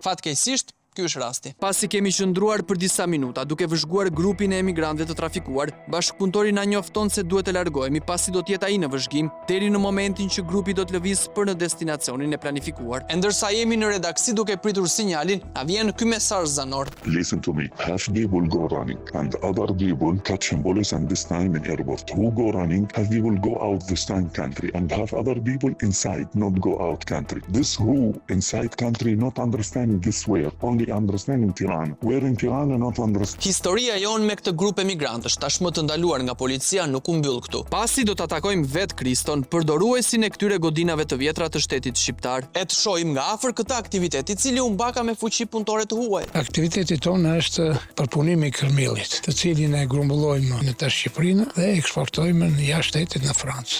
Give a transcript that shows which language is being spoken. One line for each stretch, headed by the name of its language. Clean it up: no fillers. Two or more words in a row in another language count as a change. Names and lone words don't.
Albanian: Fatkeqësisht, ky është rasti. Pasi kemi qëndruar për disa minuta duke vëzhguar grupin e emigrantëve të trafikuar, bashkëpunëtori na njofton se duhet të largohemi pasi do të jetë ai në vëzhgim deri në momentin që grupi do të lëvizë për në destinacionin e planifikuar. E ndërsa jemi në redaksi duke pritur sinjalin, na vjen ky mesazh zanor.
English: Listen to me. Half people go running and other people catch police and this time in airport. Who go running? Half people go out this time country and half other people inside not go out country. This who inside country not understanding this way. Only understand in Tirana. Where in Tirana not understand.
Albanian: Historia jon me këtë grup emigrantësh tashmë të ndaluar nga policia nuk u mbyll këtu. Pasi do ta takojmë vet Kriston, përdoruesin e këtyre godinave të vjetra të shtetit shqiptar, e të shohim nga afër këtë aktivitet i cili u mbaka me fuqi punëtore të huaj. Aktiviteti tonë është përpunimi i kërmillit, të cilin e grumbullojmë në të Shqipërinë dhe eksportojmë në jashtë shtetit në Francë.